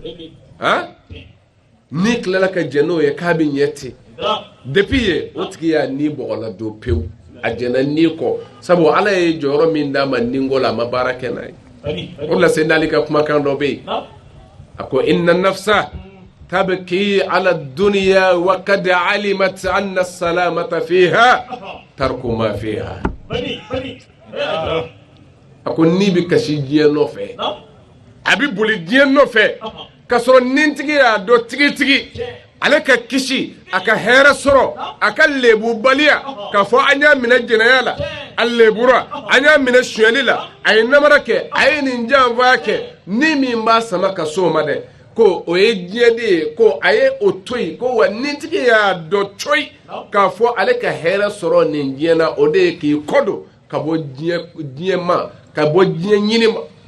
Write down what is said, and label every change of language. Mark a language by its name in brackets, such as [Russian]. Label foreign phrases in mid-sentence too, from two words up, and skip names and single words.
[Bambara] n'i tilala ka jɛn n'o ye k'a bɛ ɲɛ ten depuis ye o tigi y'a ni bɔgɔla don pewu a jɛnna ni kɔ sabu ala ye jɔyɔrɔ min d'a ma ninko la a ma baara kɛ n'a ye o la se n'ale ka kumakan dɔ bɛ yen a ko [Arabic] إن النفس تبكي على الدنيا وقد علمت أن السلامة فيها ترك ما فيها [Bambara] a ko ni bɛ kasi diɲɛ nɔfɛ a bɛ boli diɲɛ nɔfɛ ka sɔrɔ nintigi y'a dɔn tigitigi ale ka kisi a ka hɛrɛ sɔrɔ a ka lebubaliya k'a fɔ an y'a minɛ jɛnɛya la a lebura an y'a minɛ sonyali la a ye namara kɛ a ye nin janfaya kɛ ni min b'a sama ka so ma dɛ ko o ye diɲɛ de ye ko a ye o to yen ko wa nintigi y'a dɔn coyi k'a fɔ ale ka hɛrɛ sɔrɔ nin diɲɛ na o de ye k'i kɔdon ka bɔ diɲɛ ma ka bɔ diɲɛ ɲini ma